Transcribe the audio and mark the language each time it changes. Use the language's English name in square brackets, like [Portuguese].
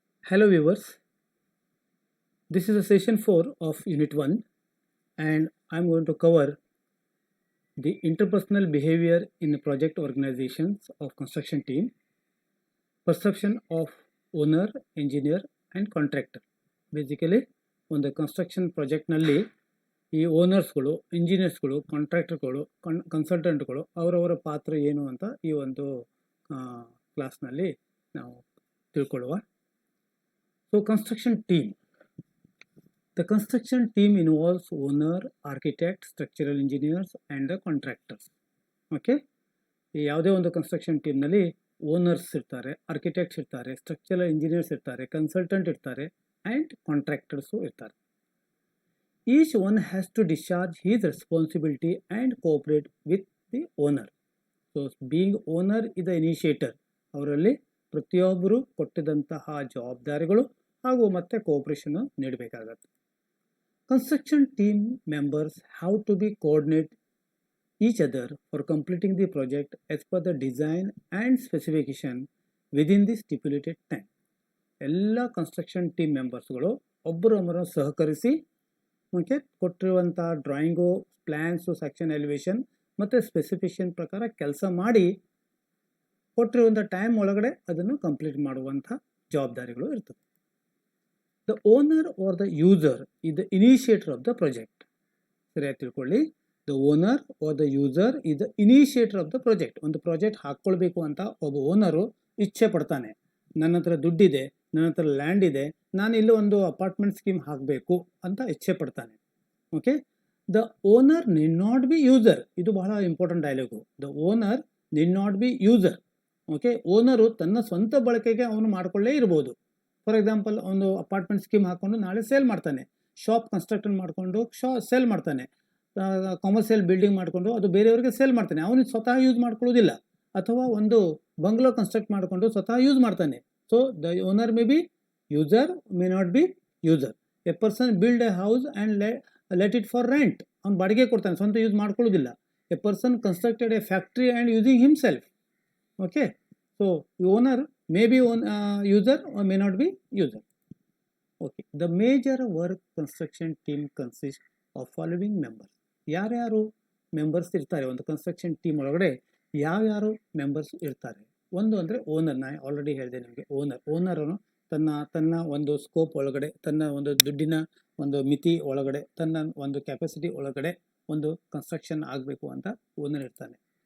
[English] Hello viewers, this is a session 4 of Unit 1 and I am going to cover the interpersonal behavior in project organizations of construction team, perception of owner, engineer and contractor. [Kannada] Basically ಒಂದು construction ಪ್ರಾಜೆಕ್ಟ್ನಲ್ಲಿ ಈ ಓನರ್ಸ್ಗಳು, ಇಂಜಿನಿಯರ್ಸ್ಗಳು, ಕಾಂಟ್ರಾಕ್ಟರ್ಗಳು, ಕನ್ಸಲ್ಟೆಂಟ್ಗಳು ಅವರವರ ಪಾತ್ರ ಏನು ಅಂತ ಈ ಒಂದು ಕ್ಲಾಸ್ನಲ್ಲಿ ನಾವು ತಿಳ್ಕೊಳ್ಳುವ. [English] So construction team. The construction team involves owner, architect, structural engineers and the contractors. [Kannada] Okay, ಈ ಯಾವುದೇ ಒಂದು ಕನ್ಸ್ಟ್ರಕ್ಷನ್ ಟೀಮ್ನಲ್ಲಿ ಓನರ್ಸ್ ಇರ್ತಾರೆ, ಆರ್ಕಿಟೆಕ್ಟ್ಸ್ ಇರ್ತಾರೆ, ಸ್ಟ್ರಕ್ಚರಲ್ ಇಂಜಿನಿಯರ್ಸ್ ಇರ್ತಾರೆ, ಕನ್ಸಲ್ಟೆಂಟ್ ಇರ್ತಾರೆ ಆ್ಯಂಡ್ ಕಾಂಟ್ರಾಕ್ಟರ್ಸು ಇರ್ತಾರೆ. [English] Each one has to discharge his responsibility and cooperate with the owner. So being owner is the initiator. [Kannada] ಅವರಲ್ಲಿ ಪ್ರತಿಯೊಬ್ಬರು ಕೊಟ್ಟಿದ್ದಂತಹ ಜವಾಬ್ದಾರಿಗಳು ಹಾಗೂ ಮತ್ತೆ cooperation ನೀಡಬೇಕಾಗತ್ತೆ. [English] Construction team members have to be coordinate each other for completing the project as per the design and specification within the stipulated time. [Kannada] ಎಲ್ಲ construction team ಮೆಂಬರ್ಸ್ಗಳು ಒಬ್ಬರೊಬ್ಬರು ಸಹಕರಿಸಿ okay ಕೊಟ್ಟಿರುವಂಥ drawing, plans, section elevation ಮತ್ತು specification ಪ್ರಕಾರ ಕೆಲಸ ಮಾಡಿ ಕೊಟ್ಟಿರುವಂಥ time ಒಳಗಡೆ ಅದನ್ನು ಕಂಪ್ಲೀಟ್ ಮಾಡುವಂಥ ಜವಾಬ್ದಾರಿಗಳು ಇರ್ತದೆ. [English] The owner or the user is the initiator of the project. [Kannada] ಸರಿಯಾಗಿ ತಿಳ್ಕೊಳ್ಳಿ. [English] The owner or the user is the initiator of the project. [Kannada] ಒಂದು ಪ್ರಾಜೆಕ್ಟ್ ಹಾಕ್ಕೊಳ್ಬೇಕು ಅಂತ ಒಬ್ಬ ಓನರು ಇಚ್ಛೆ ಪಡ್ತಾನೆ. ನನ್ನ ಹತ್ರ ದುಡ್ಡಿದೆ, ನನ್ನ ಹತ್ರ ಲ್ಯಾಂಡ್ ಇದೆ, ನಾನು ಇಲ್ಲಿ ಒಂದು ಅಪಾರ್ಟ್ಮೆಂಟ್ ಸ್ಕೀಮ್ ಹಾಕಬೇಕು ಅಂತ ಇಚ್ಛೆ ಪಡ್ತಾನೆ. [English] Okay, the owner need not be user. [Kannada] ಇದು ಬಹಳ important dialogue. [English] The owner need not be user. [Kannada] Okay, owner ತನ್ನ ಸ್ವಂತ ಬಳಕೆಗೆ ಅವನು ಮಾಡಿಕೊಳ್ಳೇ ಇರ್ಬೋದು. ಫಾರ್ ಎಕ್ಸಾಂಪಲ್, ಒಂದು ಅಪಾರ್ಟ್ಮೆಂಟ್ ಸ್ಕೀಮ್ ಹಾಕ್ಕೊಂಡು ನಾಳೆ ಸೇಲ್ ಮಾಡ್ತಾನೆ, ಶಾಪ್ ಕನ್ಸ್ಟ್ರಕ್ಷನ್ ಮಾಡಿಕೊಂಡು ಸೇಲ್ ಮಾಡ್ತಾನೆ, ಕಮರ್ಷಿಯಲ್ ಬಿಲ್ಡಿಂಗ್ ಮಾಡಿಕೊಂಡು ಅದು ಬೇರೆಯವರಿಗೆ ಸೇಲ್ ಮಾಡ್ತಾನೆ, ಅವನು ಸ್ವತಃ ಯೂಸ್ ಮಾಡ್ಕೊಳ್ಳೋದಿಲ್ಲ. ಅಥವಾ ಒಂದು ಬಂಗ್ಲೋ ಕನ್ಸ್ಟ್ರಕ್ಟ್ ಮಾಡಿಕೊಂಡು ಸ್ವತಃ ಯೂಸ್ ಮಾಡ್ತಾನೆ. [English] So the owner may be user, may not be user. A person build a house and let it for rent. [Kannada] ಅವ್ನು ಬಾಡಿಗೆ ಕೊಡ್ತಾನೆ, ಸ್ವಂತ use ಮಾಡ್ಕೊಳ್ಳೋದಿಲ್ಲ. [English] A person constructed a factory and using himself. Okay, so owner may be user or may not be user. Okay, the major work construction team consists of following members. [Kannada] ಯಾರ್ಯಾರು members ಇರ್ತಾರೆ ಒಂದು construction team ಒಳಗಡೆ? ಯಾವ್ಯಾರು members ಇರ್ತಾರೆ? ಒಂದು ಅಂದರೆ owner. ನಾನು already ಹೇಳಿದೆ ನಿಮಗೆ, ಓನರನು ತನ್ನ ಒಂದು ಸ್ಕೋಪ್ ಒಳಗಡೆ, ತನ್ನ ಒಂದು ದುಡ್ಡಿನ ಒಂದು ಮಿತಿ ಒಳಗಡೆ, ತನ್ನ ಒಂದು ಕೆಪಾಸಿಟಿ ಒಳಗಡೆ ಒಂದು ಕನ್ಸ್ಟ್ರಕ್ಷನ್ ಆಗಬೇಕು ಅಂತ ಓನರ್ ಇರ್ತಾನೆ.